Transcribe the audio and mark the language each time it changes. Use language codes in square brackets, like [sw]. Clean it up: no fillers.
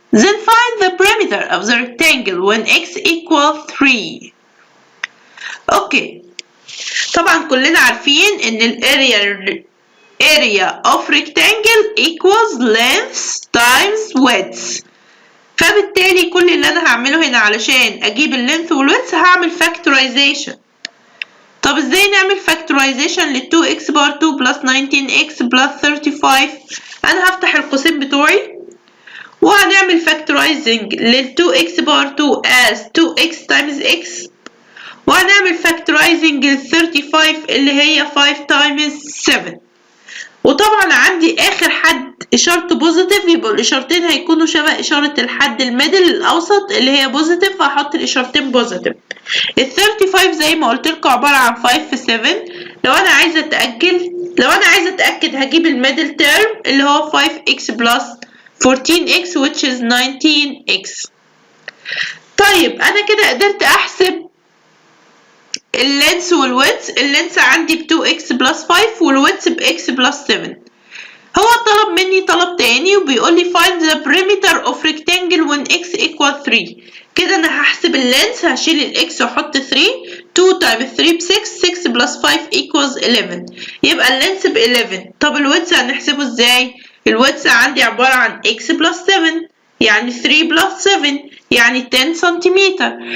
[en] Then find the perimeter of the rectangle when x equals 3. Okay. طبعا كلنا عارفين ان area of rectangle equals length times width. [ar] فبالتالي كل اللي انا هعمله هنا علشان اجيب اللينث والويدث هعمل factorization. طب ازاي نعمل factorization لل 2x power 2 plus 19x plus 35؟ انا هفتح القوسين بتوعي وهنعمل factorizing لل 2x power 2 as 2x times x، وهنعمل factorizing لل 35 اللي هي 5 times 7. وطبعا عندي اخر حد اشارته بوزيتيف، يبقى الاشارتين هيكونوا شبه اشاره الحد الميدل الاوسط اللي هي بوزيتيف، فهحط الاشارتين بوزيتيف. ال 35 زي ما قلت لكم عباره عن 5 في 7. لو انا عايزه اتاكد هجيب الميدل تيرم اللي هو 5x plus 14x which is 19x. طيب انا كده قدرت احسب اللينس والويدث. اللينس عندي ب 2x بلس 5 والويدث ب x بلس 7. [en] هو طلب مني طلب تاني وبيقول لي find the perimeter of rectangle when x equals 3. [ar] كده انا هحسب اللينس، هشيل الاكس واحط 3. 2 times 3 ب 6. 6 بلس 5 equals 11. يبقى اللينس ب 11. طب الويدث هنحسبه ازاي؟ الويدث عندي عبارة عن x بلس 7 يعني 3 بلس 7 يعني 10 سنتيمتر.